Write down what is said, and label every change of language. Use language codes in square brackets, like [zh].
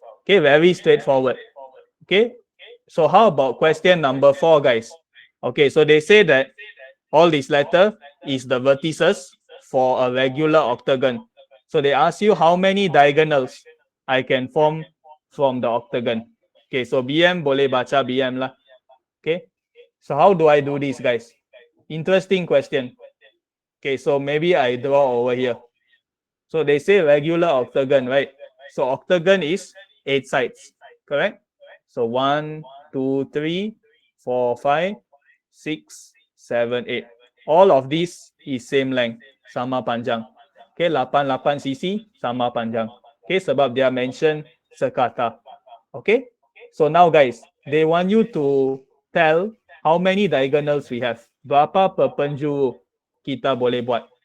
[en] Okay, very straightforward. Okay, so how about question number 4, guys? Okay, so they say that all this letter is the vertices for a regular octagon. So they ask you how many diagonals I can form from the octagon. [ms] Okay, so BM boleh baca BM lah. [en] Okay, so how do I do this, guys? Interesting question. Okay, so maybe I draw over here. So they say regular octagon, right? So octagon is 8 sides, correct? So 1, 2, 3, 4, 5, 6, 7, 8. All of these is same length, [ms] sama panjang. [en] Okay, 88 cc sama panjang. Okay, [ms] sebab dia mention sekata. [en] Okay, so now guys, they want you to tell how many diagonals we have. [ms] Berapa perpenjuru kita boleh buat.